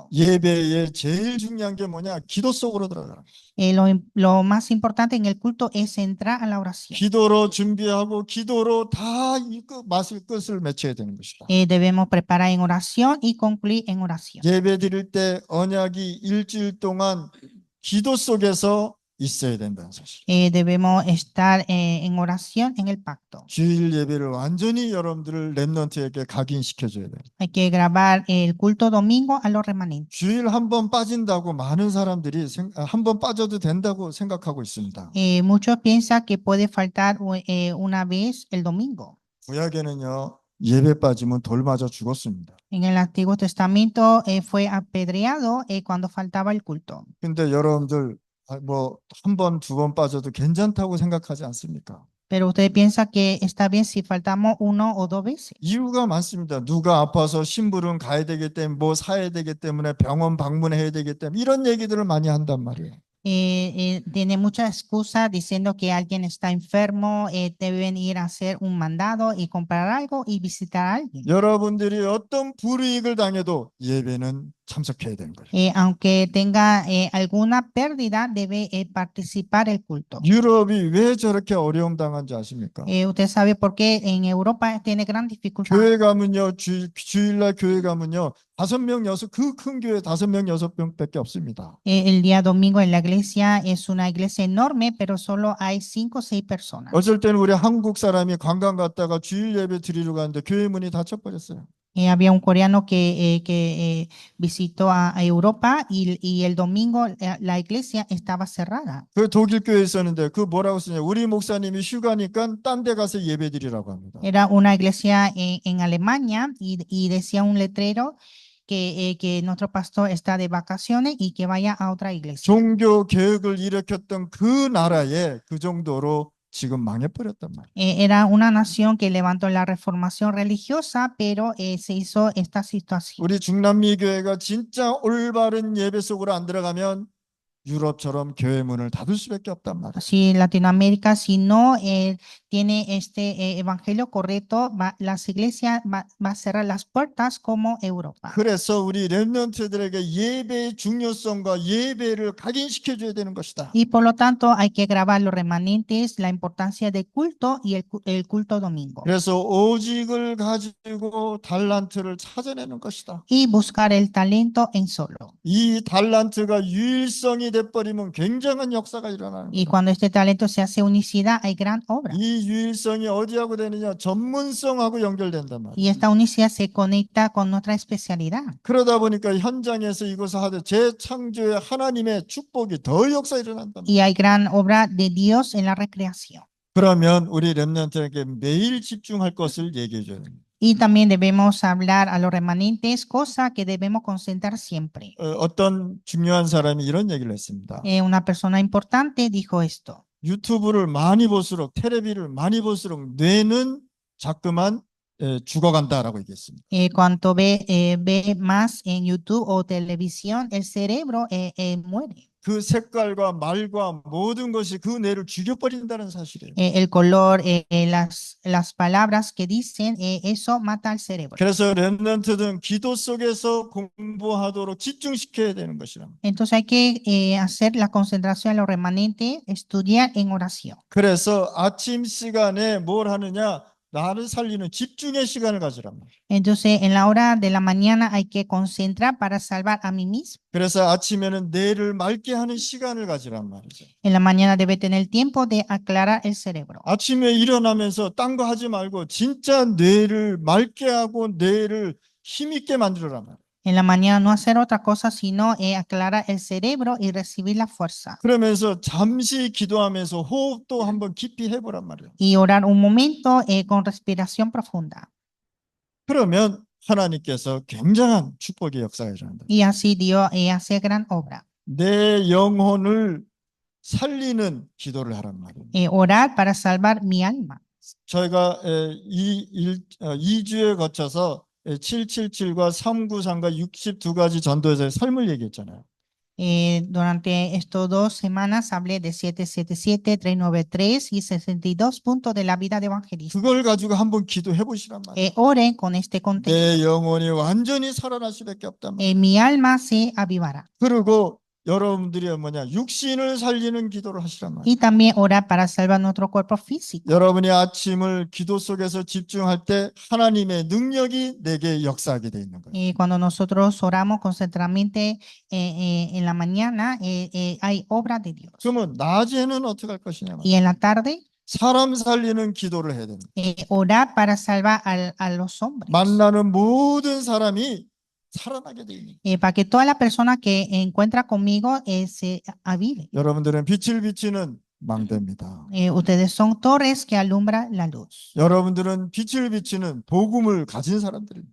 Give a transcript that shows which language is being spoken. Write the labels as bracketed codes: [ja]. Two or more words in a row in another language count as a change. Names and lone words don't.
[ko] 예배의 제일 중요한 게 뭐냐? 기도 속으로 들어가라. [es] Lo más importante en el culto es entrar a la oración. [ko] 기도로 준비하고 기도로 다 이 끝을 맺혀야 되는 것이다. [es] Debemos preparar en oración y concluir en oración. [ko] 예배 드릴 때 언약이 일주일 동안 기도 속에서 있어야 된다는 사실. [es] Debemos estar en oración en el pacto. [ko] 주일 예배를 완전히 여러분들을 렘넌트에게 각인시켜줘야 돼요. [es] Hay que grabar el culto domingo a los remanentes. [ko] 주일 한 번 빠진다고 많은 사람들이 한 번 빠져도 된다고 생각하고 있습니다. [es] Muchos piensan que puede faltar una vez el domingo. [ko] 구약에는요, 예배 빠지면 돌 맞아 죽었습니다. [es] En el Antiguo Testamento fue apedreado cuando faltaba el culto. [ko] 근데 여러분들 뭐 한 번, 두 번 빠져도 괜찮다고 생각하지 않습니까? [es] Pero usted piensa que está bien si faltamos uno o dos veces. [ko] 이유가 많습니다. 누가 아파서 심부름 가야 되기 때문에 뭐 사야 되기 때문에 병원 방문해야 되기 때문에 이런 얘기들을 많이 한단 말이에요. [es] Tiene muchas excusas diciendo que alguien está enfermo, deben ir a hacer un mandado y comprar algo y visitar a alguien. [ko] 여러분들이 어떤 불이익을 당해도 예배는 참석해야 되는 거예요. [es] Aunque tenga alguna pérdida, debe participar el culto. [ko] 유럽이 왜 저렇게 어려움 당한지 아십니까? [es] Usted sabe por qué en Europa tiene gran dificultad. [ko] 교회 가면요, 주일날 교회 가면요, 5명, 6, 그 큰 교회 5명, 6명밖에 없습니다. [es] El día domingo en la iglesia es una iglesia enorme, pero solo hay 5 o 6 personas. [ko] 어쩔 때는 우리 한국 사람이 관광 갔다가 주일 예배 드리러 가는데 교회 문이 닫혀버렸어요. [es] Había un coreano que visitó a Europa y el domingo la iglesia estaba cerrada. [ko] 그 독일 교회에 있었는데 그 뭐라고 쓰냐? 우리 목사님이 휴가니까 딴 데 가서 예배 드리라고 합니다. [es] Era una iglesia en Alemania y decía un letrero que nuestro pastor está de vacaciones y que vaya a otra iglesia. [ko] 종교 개혁을 일으켰던 그 나라에 그 정도로 지금 망해버렸단 말이에요. [es] Era una nación que levantó la reformación religiosa, pero se hizo esta situación. [ko] 우리 중남미 교회가 진짜 올바른 예배 속으로 안 들어가면 유럽처럼 교회 문을 닫을 수밖에 없단 말이에요. [es] Si Latinoamérica, si no tiene este evangelio correcto, las iglesias va a cerrar las puertas como Europa. [ko] 그래서 우리 렘넌트들에게 예배의 중요성과 예배를 각인시켜 줘야 되는 것이다. [es] Y por lo tanto hay que grabar los remanentes, la importancia del culto y el culto domingo. [ko] 그래서 오직을 가지고 달란트를 찾아내는 것이다. [es] Y buscar el talento en solo. [ko] 이 달란트가 유일성이 돼버리면 굉장한 역사가 일어나는 [es] Y [ko] 거다. [es] cuando este talento se hace unicidad, hay gran obra. [ko] 이 유일성이 어디하고 되느냐? 전문성하고 연결된단 말이에요. [es] Y esta unicidad se conecta con nuestra especialidad. [ko] 그러다 보니까 현장에서 이것을 하되 재창조의 하나님의 축복이 더 역사 일어난단 말이에요. [es] Y hay gran obra de Dios en la recreación. [ko] 그러면 우리 렘넌트에게 매일 집중할 것을 얘기해 줘야 됩니다. [es] Y también debemos hablar a los remanentes, cosa que debemos concentrar siempre. [ko] 어떤 중요한 사람이 이런 얘기를 했습니다. [es] Una persona importante dijo esto. [ko] 유튜브를 많이 볼수록 텔레비를 많이 볼수록 뇌는 자꾸만 죽어간다라고 얘기했습니다. [es] Cuanto ve más en YouTube o televisión, el cerebro muere. [ko] 그 색깔과 말과 모든 것이 그 뇌를 죽여버린다는 사실이에요. [es] El color, las palabras que dicen, eso mata al cerebro. [ko] 그래서 렘넌트들은 기도 속에서 공부하도록 집중시켜야 되는 것이라. [es] Entonces hay que hacer la concentración a los remanentes, estudiar en oración. [ko] 그래서 아침 시간에 뭘 하느냐? 나를 살리는 집중의 시간을 가지란 말이에요. [es] Entonces en la hora de la mañana hay que concentrar para salvar a mí mismo. [ko] 그래서 아침에는 뇌를 맑게 하는 시간을 가지란 말이죠. [es] En la mañana debe tener tiempo de aclarar el cerebro. [ko] 아침에 일어나면서 딴 거 하지 말고 진짜 뇌를 맑게 하고 뇌를 힘있게 만들어란 말이에요. [es] En la mañana no hacer otra cosa sino aclarar el cerebro y recibir la fuerza. [ko] 그러면서 잠시 기도하면서 호흡도 한번 깊이 해보란 말이에요. [es] Y orar un momento con respiración profunda. [ko] 그러면 하나님께서 굉장한 축복의 역사가 일어난다. [es] Y así Dios hace gran obra. [ko] 내 영혼을 살리는 기도를 하란 말이에요. [es] Orar para salvar mi alma. [ko] 저희가 2주에 거쳐서 777과 393과 62가지 전도자의 삶을 얘기했잖아요. [es] Durante estos 2 semanas hablé de 777, 393 y 62 puntos de la vida de evangelista. [ko] 그걸 가지고 한번 기도해 보시란 말이에요. [es] Oren con este contexto. [ko] 내 영혼이 완전히 살아날 수밖에 없단 말이에요. [es] Mi alma se avivará. [ko] 그리고 여러분들이 뭐냐? 육신을 살리는 기도를 하시란 말이에요. [es] Y también orar para salvar nuestro cuerpo físico. [ko] 여러분이 아침을 기도 속에서 집중할 때 하나님의 능력이 내게 역사하게 돼 있는 거예요. [es] Cuando nosotros oramos concentradamente en la mañana, hay obra de Dios. [ko] 그러면 낮에는 어떻게 할 것이냐 말이에요. [es] Y en la tarde, [ko] 사람 살리는 기도를 해야 됩니다. [es] orar para salvar a los hombres. [ko] 만나는 모든 사람이 살아나게 돼 있는 거예요. [es] Para que toda la persona que encuentra conmigo se avive. [ko] 여러분들은 빛을 비치는 망대입니다. [es] Ustedes son torres que alumbran la luz. [ko] 여러분들은 빛을 비치는 복음을 가진 사람들입니다.